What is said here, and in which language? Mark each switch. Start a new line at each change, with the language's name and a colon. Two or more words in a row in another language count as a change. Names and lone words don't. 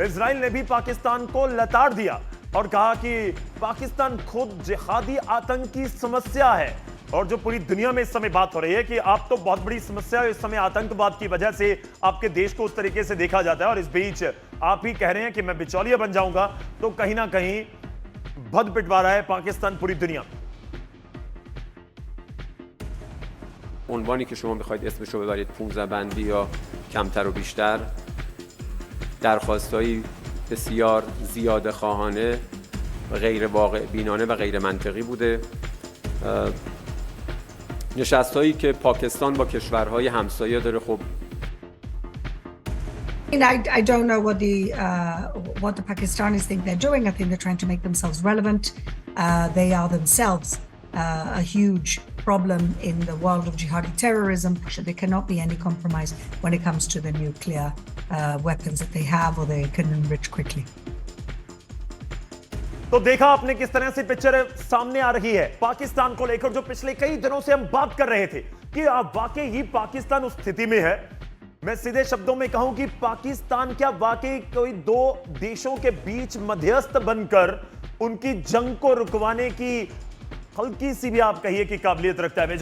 Hindi: इजराइल ने भी पाकिस्तान को लताड़ दिया और कहा कि पाकिस्तान खुद जिहादी आतंक की समस्या है। और जो पूरी दुनिया में इस समय बात हो रही है कि आप तो बहुत बड़ी समस्या है इस समय, आतंकवाद की वजह से आपके देश को उस तरीके से देखा जाता है और इस बीच आप ही कह रहे हैं कि मैं बिचौलिया बन जाऊंगा, तो कहीं ना कहीं भद पिटवा रहा है पाकिस्तान पूरी दुनिया में।
Persian: عنوانی که شما میخواید اسمش رو ببرید 15 بندی یا کمتر و بیشتر، درخواستایی بسیار زیاده خواهانه و غیر واقع بینانه و غیر منطقی بوده. نشست‌هایی که پاکستان با کشورهای همسایه داره. خب
English: I don't know what the Pakistanis think they're doing. I think they're trying to make themselves relevant. They are themselves a huge problem in the world of jihadi terrorism. There cannot be any compromise when it comes to the nuclear weapons that they have or they can enrich quickly.
Hindi: तो देखा आपने किस तरह से पिक्चर सामने आ रही है पाकिस्तान को लेकर, जो पिछले कई दिनों से हम बात कर रहे थे कि अब वाकई ही पाकिस्तान उस स्थिति में है। मैं सीधे शब्दों में कहूं कि पाकिस्तान क्या वाकई कोई दो देशों के बीच मध्यस्थ बनकर उनकी जंग को रुकवाने की हल्की सी भी आप कहिए कि काबिलियत रखता है?